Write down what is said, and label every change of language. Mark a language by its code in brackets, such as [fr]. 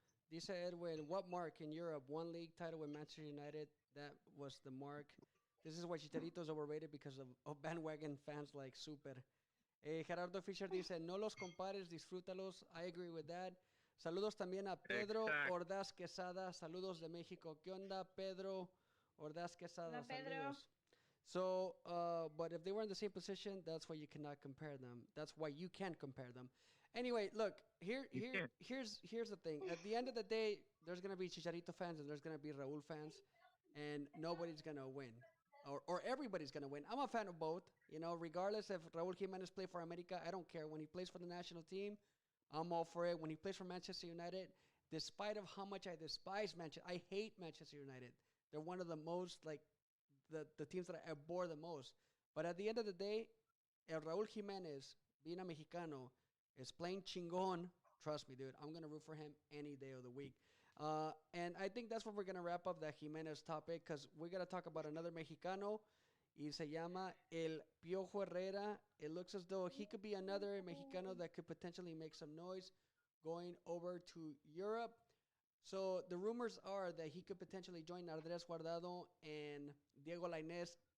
[en] Dice Edwin, what mark in Europe? One league title with Manchester United. That was the mark. This is why Chicharito is overrated because of bandwagon fans like Super. [es] Gerardo Fisher dice, no los compares, disfrútalos. [en] I agree with that. [es] Saludos también a Pedro Ordaz Quesada. Saludos de México. ¿Qué onda, Pedro Ordaz Quesada? Hola, Pedro. Saludos. [en] So, but if they were in the same position, that's why you cannot compare them. That's why you can't compare them. Anyway, look, here's the thing. At the end of the day, there's going to be Chicharito fans and there's going to be Raul fans, and nobody's going to win. Or everybody's going to win. I'm a fan of both. You know, regardless if Raul Jimenez plays for America, I don't care. When he plays for the national team, I'm all for it. When he plays for Manchester United, despite of how much I despise Manchester, I hate Manchester United. They're one of the most, like, the teams that I abhor the most. But at the end of the day, El Raul Jimenez, being a Mexicano, is playing chingon. Trust me, dude. I'm going to root for him any day of the week. And I think that's what we're going to wrap up that Jimenez topic, because we're going to talk about another Mexicano. [es] Y se llama El Piojo Herrera. [en] It looks as though he could be another Mexicano that could potentially make some noise going over to Europe. So the rumors are that he could potentially join Andrés Guardado and Diego Lainez.